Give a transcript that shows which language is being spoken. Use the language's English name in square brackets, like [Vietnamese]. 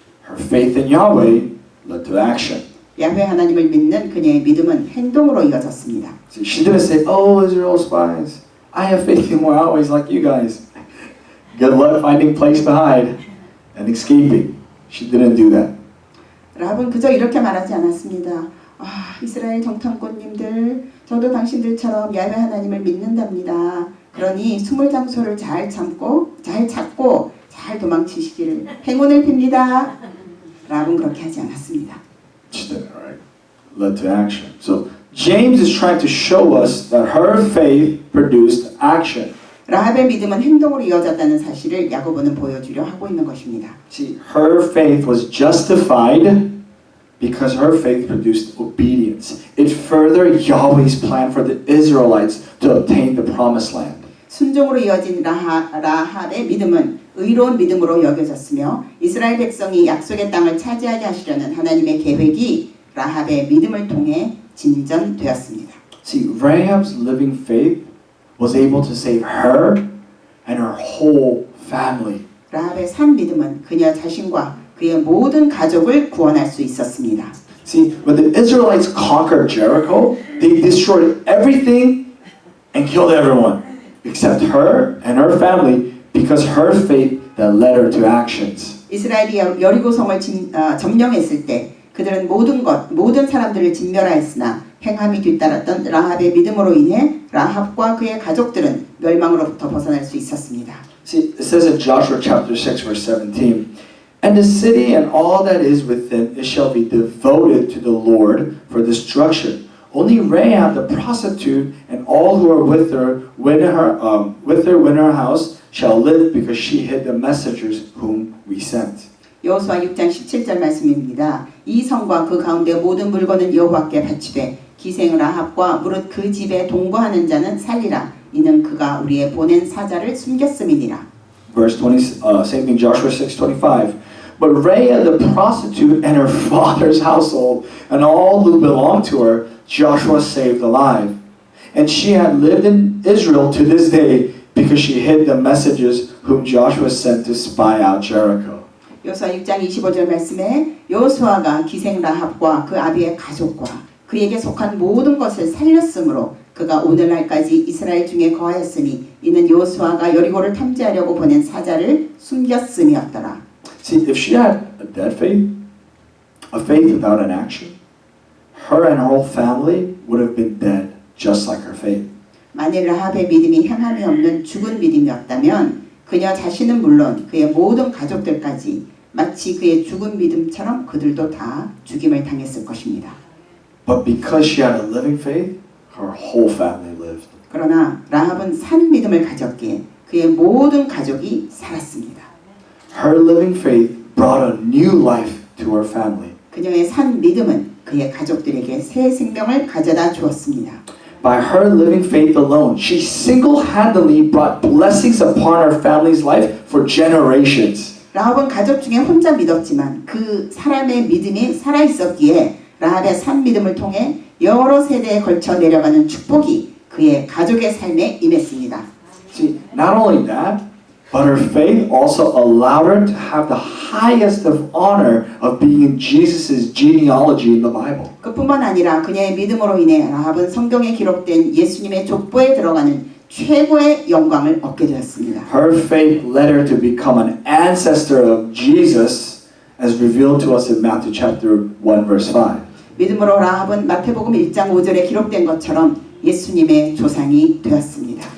[English] Her faith in Yahweh led to action. [Korean] 야훼 하나님을 믿는 그녀의 믿음은 행동으로 이어졌습니다. [English] See, she didn't say, "Oh, Israel spies, I have faith in Yahweh like you guys. Good luck finding place to hide and escaping." She didn't do that. [Korean] 라합은 그저 이렇게 말하지 않았습니다. 이스라엘 정탐꾼님들, 저도 당신들처럼 야훼 하나님을 믿는답니다. 그러니 숨을 장소를 잘 찾고 잘 도망치시기를 행운을 빕니다. 라합은 그렇게 하지 않았습니다. [English] She did, right? Led to action. So James is trying to show us that her faith produced action. [Korean] 라합의 믿음은 행동으로 이어졌다는 사실을 야고보는 보여주려 하고 있는 것입니다. [English] See, her faith was justified because her faith produced obedience. It furthered Yahweh's plan for the Israelites to obtain the promised land. [Korean] 순종으로 이어진 라합의 믿음은 의로운 믿음으로 여겨졌으며 이스라엘 백성이 약속의 땅을 차지하게 하시려는 하나님의 계획이 라합의 믿음을 통해 진전되었습니다. [English] See, Rahab's living faith was able to save her and her whole family. [Korean] 라합의 산 믿음은 그녀 자신과 그의 모든 가족을 구원할 수 있었습니다. [English] See, when the Israelites conquered Jericho, they destroyed everything and killed everyone except her and her family because her faith that led her to actions. [Korean] 이스라엘이 여리고성을 점령했을 때 그들은 모든 사람들을 진멸하였으나 행함이 뒤따랐던 라합의 믿음으로 인해 라합과 그의 가족들은 멸망으로부터 벗어날 수 있었습니다. [English] See, it says in Joshua chapter 6 verse 17, "And the city and all that is within it shall be devoted to the Lord for destruction. Only Rahab the prostitute and all who are with her within her house shall live because she hid the messengers whom we sent." [Korean] 여호수아 6장 17절 말씀입니다. 이 성과 그 가운데 모든 물건은 여호와께 바치되 기생 라합과 무릇 그 집에 동거하는 자는 살리라. 이는 그가 우리의 보낸 사자를 숨겼음이니라. [English] Verse 20, same thing, Joshua 6:25. But Rahab the prostitute and her father's household and all who belonged to her, Joshua saved alive. And she had lived in Israel to this day because she hid the messages whom Joshua sent to spy out Jericho. [Korean] 여호수아 6장 25절 말씀에 여호수아가 기생 라합과 그 아비의 가족과 그에게 속한 모든 것을 살렸으므로 그가 오늘날까지 이스라엘 중에 거하였으니 이는 여호수아가 여리고를 탐지하려고 보낸 사자를 숨겼음이었더라. [English] See, if she had a dead faith, a faith without an action, her and her whole family would have been dead, just like her faith. [Korean] 만일 라합의 믿음이 행함이 없는 죽은 믿음이었다면 그녀 자신은 물론 그의 모든 가족들까지 마치 그의 죽은 믿음처럼 그들도 다 죽임을 당했을 것입니다. [English] But because she had a living faith, her whole family lived. [Korean] 그러나 라합은 산 믿음을 가졌기에 그의 모든 가족이 살았습니다. [English] Her living faith brought a new life to her family. [Korean] 그녀의 산 믿음은 그의 가족들에게 새 생명을 가져다 주었습니다. [English] By her living faith alone, she single-handedly brought blessings upon her family's life for generations. [Korean] 라합은 가족 중에 혼자 믿었지만 그 사람의 믿음이 살아있었기에 라합의 산 믿음을 통해 여러 세대에 걸쳐 내려가는 축복이 그의 가족의 삶에 임했습니다. [English] See, not only that, but her faith also allowed her to have the highest of honor of being in Jesus' genealogy in the Bible. [Korean] 그뿐만 아니라 그녀의 믿음으로 인해 라합은 성경에 기록된 예수님의 족보에 들어가는 최고의 영광을 얻게 되었습니다. [English] Her faith led her to become an ancestor of Jesus, as revealed to us in Matthew chapter 1, verse 5. [Korean] 믿음으로 라합은 마태복음 1장 5절에 기록된 것처럼 예수님의 조상이 되었습니다.